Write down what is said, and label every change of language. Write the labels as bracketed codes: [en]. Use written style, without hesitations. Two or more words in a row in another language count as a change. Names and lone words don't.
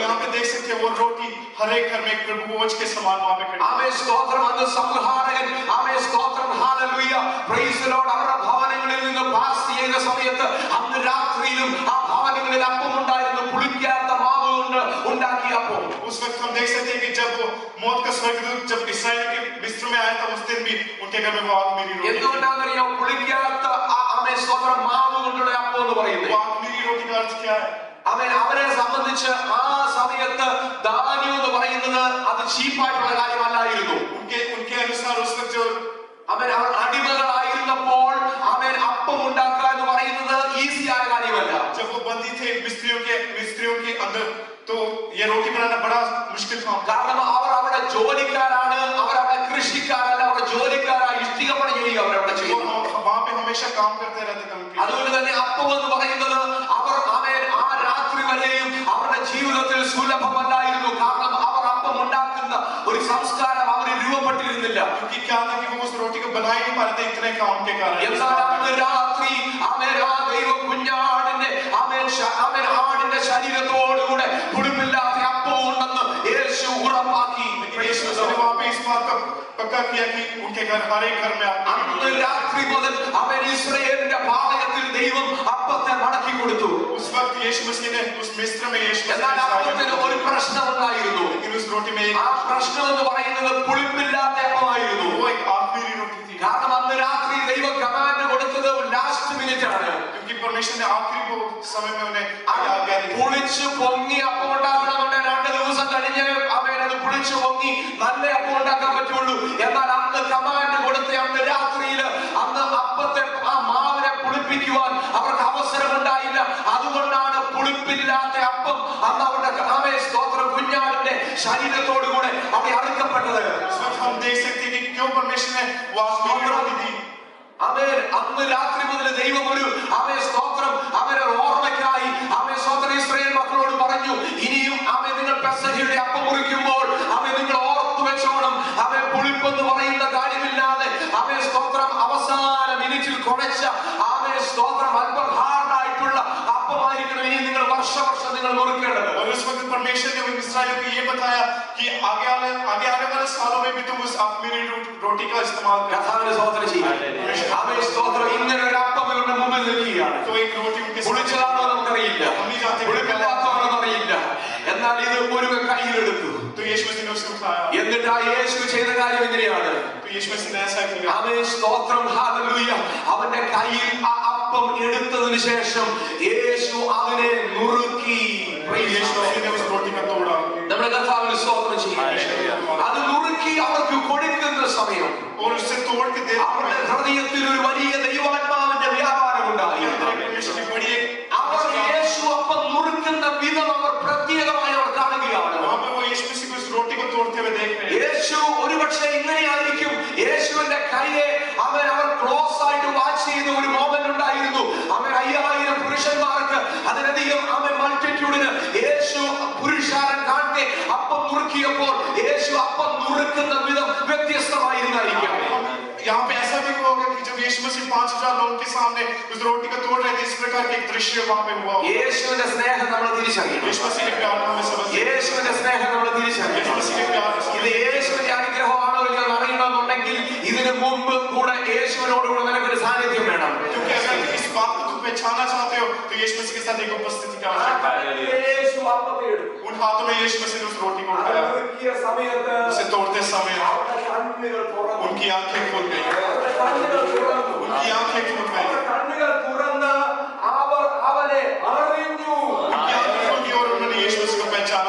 [ml] സ്തോത്രം അന്ന് സംഹാരകൻ സ്തോത്രം ഹല്ലേലൂയ [en] praise the Lord [ml] അവരുടെ ഭവനങ്ങളിൽ നിന്ന് പാസ് ചെയ്യുന്ന സമയത്ത് അന്ന് രാത്രിയിലും ആ ഭവനങ്ങളിൽ അപ്പം ഉണ്ടായിരുന്നു. പുളിക്കാത്ത മാവ് കൊണ്ട് ഉണ്ടാക്കിയ അപ്പം. [hi] उस वक्त हम देख सकते हैं कि जब मौत का स्वर्गदूत जब इस्राएल के मिस्र में आया था उस दिन भी उनके घर में वो आखिरी रोटी [ml] എന്തുകൊണ്ടാണെന്നറിയോ പുളിക്കാത്ത സ്തോത്രം മാവ് കൊണ്ടുള്ള അപ്പം എന്ന് പറയുന്നത്. [hi] आखिरी रोटी का अर्थ क्या है? [ml] അവരെ സംബന്ധിച്ച് ആ സമയത്ത് ധാന്യം എന്ന് പറയുന്നത് അത് ചീപ്പായിട്ടുള്ള കാര്യമല്ലായിരുന്നു. [hi] उनके अनुसार उस वक्त जो [ml] അവർ അടിമകളായിരുന്നപ്പോൾ അപ്പം ഉണ്ടാക്കുക എന്ന് പറയുന്നത് ഈസിയായ കാര്യമല്ല. [hi] जब वो बंदी थे मिस्रियों के अंदर तो ये रोटी बनाना बड़ा मुश्किल था. [ml] കാരണം അവർ അവിടെ ജോലിക്കാരാണ്, അവരവിടെ കൃഷിക്കാരല്ല, അവിടെ ജോലിക്കാരായി ഇഷ്ടികപ്പണി ചെയ്യുക അവരവിടെ ചെയ്യുന്നു. [hi] वहां पे हमेशा काम करते रहते थे. [ml] അതുകൊണ്ട് തന്നെ അപ്പം എന്ന് പറയുന്നത് അവർ ആ രാത്രി വരെയും അവരുടെ ജീവിതത്തിൽ സുലഭമല്ലായിരുന്നു. കാരണം അവർ അപ്പം ഉണ്ടാക്കുന്ന ഒരു സംസ്കാരം അവര് രൂപപ്പെട്ടിരുന്നില്ല. [hi] क्योंकि क्या था कि वो उस रोटी को बना ही नहीं पाते थे इतने काम के कारण. [ml] എന്നാൽ അന്ന് രാത്രി ആ ദൈവ കുഞ്ഞാടിന്റെ ആടിന്റെ ശരീരത്തോടുകൂടെ പുളിപ്പില്ലാത്ത അപ്പം ഉണ്ടെന്ന് യേശു ഉറപ്പാക്കി. [hi] वहां पे इस बात का पक्का किया कि उनके घर हर एक घर में [ml] അന്ന് രാത്രി മുതൽ ഇസ്രായേലിന്റെ പാളയത്തിൽ ദൈവം അപ്പത്തെ മടക്കി കൊടുത്തു. [hi] उस वक्त यीशु मसीह ने उस मिस्र में यीशु [ml] എന്നാൽ അപ്പത്തിന് ഒരു പ്രശ്നം ഉണ്ടായിരുന്നു. [hi] लेकिन उस रोटी में [ml] ആ പ്രശ്നം എന്ന് പറയുന്നത് പുളിപ്പില്ലാത്ത അപ്പമായിരുന്നു. [hi] वो एक आखिरी रोटी थी. [ml] കാരണം അന്ന് രാത്രി ദൈവം കമാൻഡ് കൊടുത്തത് [en] last minute [ml] ആണ്. [hi] क्योंकि परमेश्वर ने आखिरी वो समय में उन्हें [ml] പുളിച്ചു പൊങ്ങി അപ്പം ഉണ്ടാക്കണമെന്നുണ്ടെങ്കിൽ 2 ദിവസം കഴിഞ്ഞ് അത് പുളിച്ചു പൊങ്ങി നല്ല അപ്പം ഉണ്ടാക്കാൻ പറ്റുള്ളൂ. എന്നാൽ അന്ന് കമാൻഡ് കൊടുത്ത അന്ന് രാത്രിയിൽ അന്ന് അപ്പത്തെ ആ മാവിനെ പുളിപ്പിക്കുവാൻ അവർക്ക് അവസരമുണ്ടായില്ല. അതുകൊണ്ടാണ് പുളിപ്പില്ലാത്ത അപ്പം അന്ന് അവരുടെ സ്തോത്രം കുഞ്ഞാടിന്റെ ശരീരത്തോടുകൂടെ അവിടെ അറുക്കപ്പെട്ടത്. [hi] हम देख सकते हैं कि क्यों परमेश्वर ने वो आखिरी रोटी दी. [ml] അന്ന് രാത്രി മുതൽ ദൈവം ഒരു സ്തോത്രം അവരെ ഓർമ്മയ്ക്കായി സ്തോത്രം ഇസ്രായേൽ മക്കളോട് പറഞ്ഞു, ഇനിയും നിങ്ങൾ പെസഹയുടെ അപ്പം മുറിക്കുമ്പോൾ നിങ്ങൾ ഓർത്തു വെച്ചോണം. പുളിപ്പെന്ന് പറയുന്ന കാര്യമില്ലാതെ സ്തോത്രം അവസാന മിനിറ്റിൽ കുഴച്ച സ്തോത്രം അല്പം ഹാർഡായിട്ടുള്ള അപ്പമായിരിക്കണം ഇനി നിങ്ങൾ വർഷം നിങ്ങൾ മുറിക്കേണ്ടത്. [hi] और उस वक्त परमेश्वर ने इस्राएलियों को ये बताया कि आगे आने वाले सालों में भी तुम उस आखिरी रोटी का इस्तेमाल [ml] കർത്താവിനെ സ്തോത്രം ചെയ്യുക. സ്തോത്രം ഇങ്ങനെ ഒരു അപ്പം ഇവരുടെ മുമ്പിൽ നിൽക്കുകയാണ്. [hi] तो एक रोटी उनके [ml] പുളിച്ചതാണോ നമുക്കറിയില്ല, പുളിപ്പില്ലാത്തതാണോ അറിയില്ല. എന്നാൽ ഇത് ഒരുവൻ കയ്യിലെടുത്തു. [hi] तो यीशु मसीह ने उसे उठाया. [ml] എന്നിട്ട് ആ യേശു ചെയ്ത കാര്യം എങ്ങനെയാണ്? [hi] तो यीशु मसीह ने ऐसा किया. [ml] സ്തോത്രം ഹല്ലേലൂയ. അവന്റെ കയ്യിൽ ആ അപ്പം എടുത്തതിനു ശേഷം യേശു അതിനെ നുറുക്കി. [hi] यीशु मसीह ने उस रोटी का तोड़ा. [ml] നമ്മുടെ കർത്താവിനെ സ്തോത്രം ചെയ്യുക. അത് നുറുക്കി അവർക്ക് കൊടുക്കുന്ന സമയം [hi] और उससे तोड़ के दे [ml] അവരുടെ ഹൃദയത്തിൽ ഒരു വലിയ ദൈവാത്മാവിന്റെ വ്യാപാരം ഉണ്ടായി. അവർ യേശു അപ്പം നുറുക്കുന്ന വിധം അവർ പ്രത്യേകമായി അവർ കാണുകയാണ്. യേശു ഒരുപക്ഷെ ഇങ്ങനെയായിരിക്കും യേശുവിന്റെ കൈയെ അവർ ക്ലോസ് ആയിട്ട് വാച്ച് ചെയ്ത ഒരു മോമെന്റ് ഉണ്ടായിരുന്നു. 5000 പുരുഷന്മാർക്ക് അതിലധികം മൾട്ടിറ്റ്യൂഡിന് യേശു പുരുഷാരൻ കാണെ അപ്പം നുറുക്കിയപ്പോൾ യേശു അപ്പം നുറുക്കുന്ന വിധം വ്യത്യസ്തമായിരുന്നായിരിക്കാം. [hi] यहाँ पे ऐसा भी हुआ होगा कि जब यीशु मसीह 5000 लोगों के सामने उस रोटी को तोड़ रहे थे, इस प्रकार के एक दृश्य वहां पे हुआ. [ml] യേശുവിന്റെ സ്നേഹം നമ്മൾ തിരിച്ചറിയണം. [hi] यीशु मसीह के प्यार हमें समझ. [ml] യേശുവിന്റെ സ്നേഹം നമ്മൾ തിരിച്ചറിയണം. [hi] यीशु मसीह के प्यार [ml] ഇത് യേശുവിന്റെ അനുഗ്രഹമാണോ എന്ന് അറിയണമെന്നുണ്ടെങ്കിൽ ഇതിനു മുമ്പ് കൂടെ യേശു [hi] पहचानना चाहते हो तो यीशु मसीह के साथ एक उपस्थिति की आवश्यकता है। उन हाथों में यीशु मसीह ने उस रोटी को उठाया, उसे तोड़ते समय उनकी आंखें खुल गई, उनकी आंखें खुल गई, उनकी आंखें खुल गई और उन्होंने यीशु मसीह को पहचाना।